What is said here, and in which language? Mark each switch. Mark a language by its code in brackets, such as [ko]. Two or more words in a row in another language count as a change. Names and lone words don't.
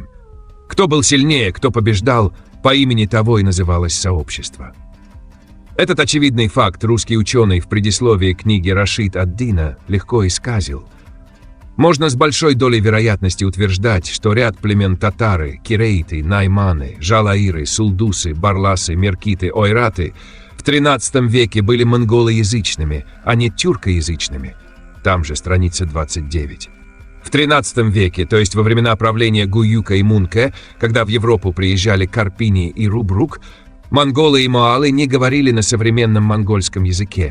[ru] Кто был сильнее, кто побеждал, по имени того и называлось сообщество. Этот очевидный факт русский ученый в предисловии книги Рашид ад-Дина легко исказил. Можно с большой долей вероятности утверждать, что ряд племен татары, кирейты, найманы, жалаиры, сулдусы, барласы, меркиты, ойраты в XIII веке были монголоязычными, а не тюркоязычными. Там же страница 29. В XIII веке, то есть во времена правления Гуюка и Мунке, когда в Европу приезжали Карпини и Рубрук, монголы и моалы не говорили на современном монгольском языке.